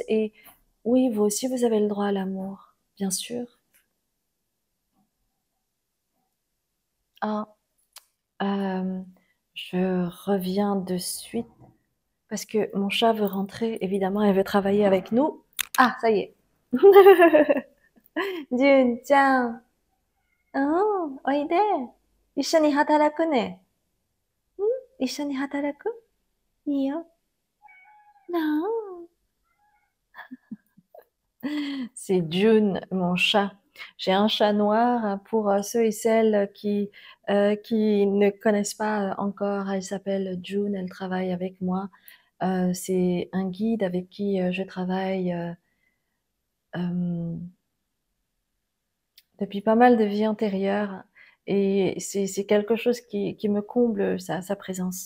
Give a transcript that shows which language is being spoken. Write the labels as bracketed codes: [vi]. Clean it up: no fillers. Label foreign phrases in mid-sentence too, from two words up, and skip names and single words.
[fr] Et oui, vous aussi, vous avez le droit à l'amour, bien sûr. Ah, Euh, je reviens de suite parce que mon chat veut rentrer. Évidemment, elle veut travailler avec nous. Ah, ça y est. Jun-chan. [ja] Oh, おいで。一緒に働くね。一緒に働くいいよ。Non. [fr] C'est June, mon chat. J'ai un chat noir pour ceux et celles qui ne connaissent pas encore. Elle s'appelle June, elle travaille avec moi. C'est un guide avec qui je travaille euh, depuis pas mal de vies antérieures, et c'est quelque chose qui me comble sa présence.